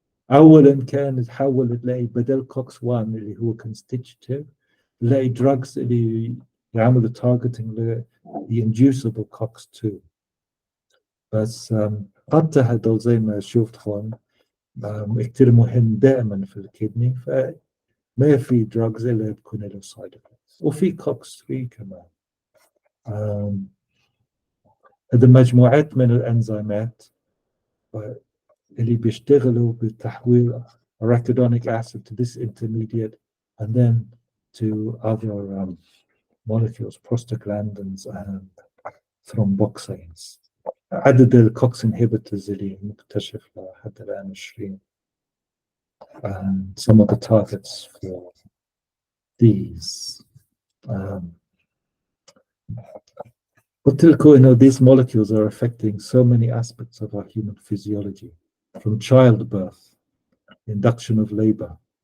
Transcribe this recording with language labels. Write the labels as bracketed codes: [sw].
[ar] اولا كان تحول تلاقي بدل كوكس 1 اللي هو constitutive تلاقي drugs اللي يعملوا targeting ل inducible كوكس 2 بس قد هدول زي ما شفت هون كتير مهم دائما في الكدني فما في drugs اللي بكون له side effects وفي كوكس 3 كمان. هذه مجموعات من الانزيمات اللي بيشتغلوا بتحويل [en] arachidonic acid to this intermediate and then to other molecules, prostaglandins and thromboxanes. [ar] عدد الكوكس inhibitors اللي مكتشف لحد الآن 20. [en] And some of the targets for these. [ar] قلت لكم [en] these molecules are affecting so many aspects of our human physiology from childbirth induction of labor.